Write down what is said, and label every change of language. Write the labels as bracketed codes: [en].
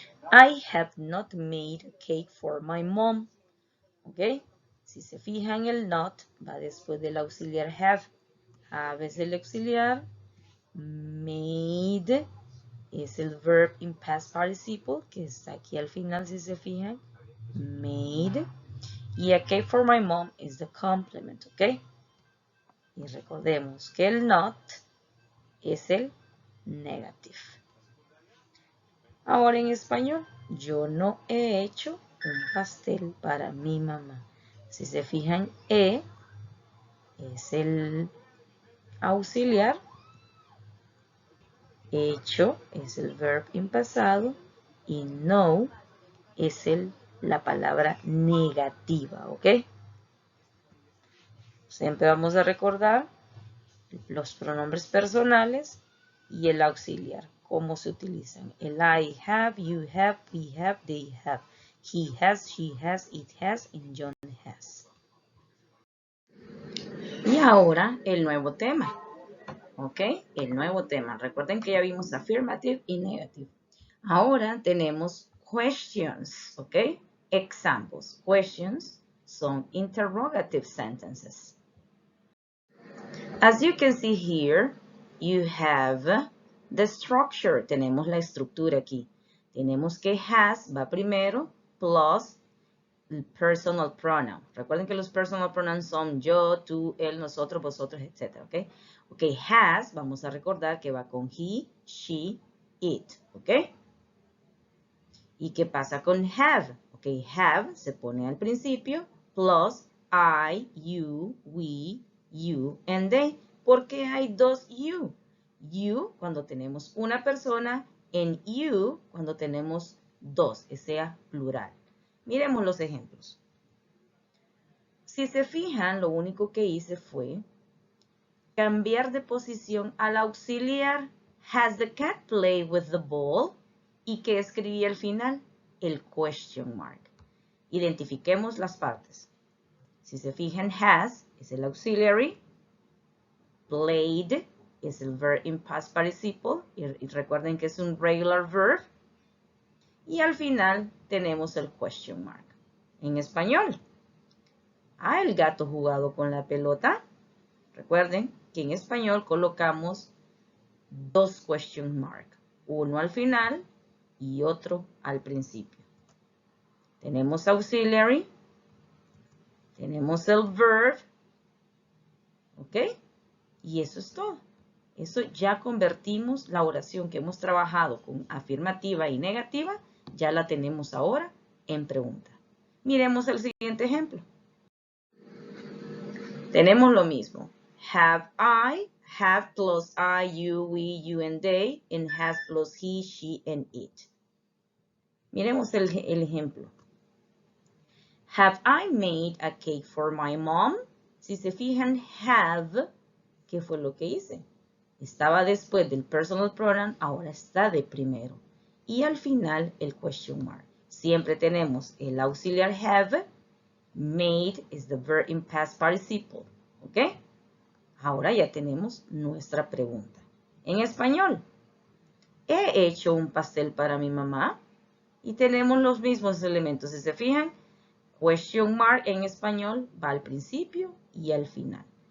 [en] I have not made a cake for my mom. ¿Ok? [es] Si se fijan, el not va después del auxiliar have. Have es el auxiliar. Made es el [en] verb in past participle, [es] que está aquí al final si se fijan. Made. [en] Y a cake for my mom is the complement, ¿ok? [es] Y recordemos que el [en] not es el negative. [es] Ahora en español, yo no he hecho un pastel para mi mamá. Si se fijan, es el auxiliar, hecho es el [en] verb in [es] pasado y no es la palabra negativa, ¿ok? Siempre vamos a recordar los pronombres personales y el auxiliar, cómo se utilizan. [en] El I have, you have, we have, they have. He has, she has, it has, and John has. [es] Y ahora el nuevo tema. ¿Ok? El nuevo tema. Recuerden que ya vimos affirmative y negative. Ahora tenemos questions. ¿Ok? Examples. [en] Questions son interrogative sentences. As you can see here, you have the structure. [es] Tenemos la estructura aquí. Tenemos que has va primero plus el [en] personal pronoun. [es] Recuerden que los [en] personal pronouns [es] son yo, tú, él, nosotros, vosotros, etc. ¿Ok? Ok, has, vamos a recordar que va con he, she, it. ¿Ok? ¿Y qué pasa con have? Ok, have se pone al principio plus [en] I, you, we, you, and they. [es] ¿Por qué hay dos you? You cuando tenemos una persona, en you cuando tenemos dos, que sea plural. Miremos los ejemplos. Si se fijan, lo único que hice fue cambiar de posición al auxiliar. [en] Has the cat played with the ball? [es] ¿Y qué escribí al final? El question mark. Identifiquemos las partes. Si se fijan, has es el auxiliary. Played es el [en] verb in past participle. [es] Y recuerden que es un [en] regular verb. [es] Y al final tenemos el question mark. En español. ¿Ha el gato jugado con la pelota? Recuerden que en español colocamos dos [en] question mark. [es] Uno al final y otro al principio. Tenemos auxiliary. Tenemos el verb. ¿Ok? Y eso es todo. Eso ya convertimos la oración que hemos trabajado con afirmativa y negativa, ya la tenemos ahora en pregunta. Miremos el siguiente ejemplo. Tenemos lo mismo. [en] Have plus I, you, we, you, and they, and has plus he, she, and it. [es] Miremos el ejemplo. [en] Have I made a cake for my mom? [es] Si se fijan, have, ¿qué fue lo que hice? Estaba después del [en] personal pronoun, [es] ahora está de primero. Y al final el question mark. Siempre tenemos el auxiliar have. [en] Made is the verb in past participle. ¿Ok? [es] Ahora ya tenemos nuestra pregunta. En español, he hecho un pastel para mi mamá. Y tenemos los mismos elementos. Si se fijan, question mark en español va al principio y al final.